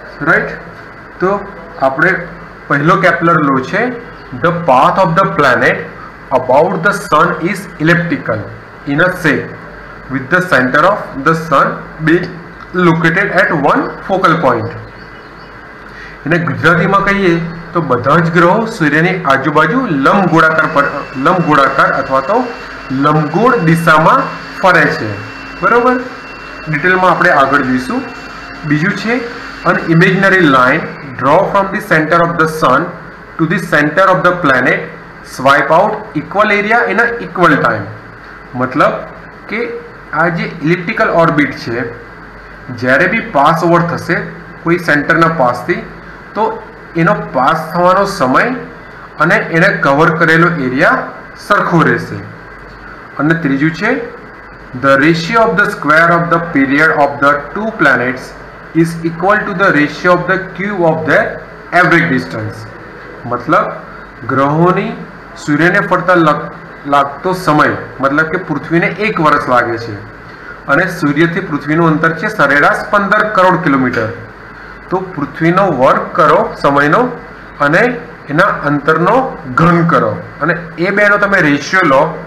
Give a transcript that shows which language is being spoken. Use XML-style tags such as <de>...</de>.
<gu>Right. તો આપણે પહેલો કેપ્લર લો છે,</gu> <en>The path of the planet about the sun is elliptical in a shape with the center of the sun being located at one focal point.</en> <gu>એને ગુજરાતીમાં કહીએ તો બધા જ ગ્રહો સૂર્યની આજુબાજુ લંબગોળાકાર અથવા તો લંબગોળ દિશામાં ફરે છે. બરોબર, ડિટેલમાં આપણે આગળ જોઈશું. બીજું છે</gu> <en>an imaginary line draw from the center of the sun to the center of the planet swipe out equal area in a equal time.</en> <gu>મતલબ કે આ જે ઇલિપ્ટિકલ ઓર્બિટ છે, જ્યારે બી પાસ ઓવર થશે કોઈ સેન્ટરના પાસથી, તો એનો પાસ થવાનો સમય અને એને કવર કરેલો એરિયા સરખો રહેશે. અને ત્રીજું છે</gu> <en>the ratio of the square of the period of the two planets is equal to the ratio of the cube of their average distance.</en> <gu>મતલબ ગ્રહોની સૂર્યને ફરતા લાગતો સમય, મતલબ કે પૃથ્વીને 1 વર્ષ લાગે છે અને સૂર્યથી પૃથ્વીનું અંતર છે સરેરાશ 15 કરોડ કિલોમીટર. તો પૃથ્વીનો વર્ગ કરો સમયનો અને એના અંતરનો ઘન કરો અને એ બેનો તમે રેશિયો લો.</gu>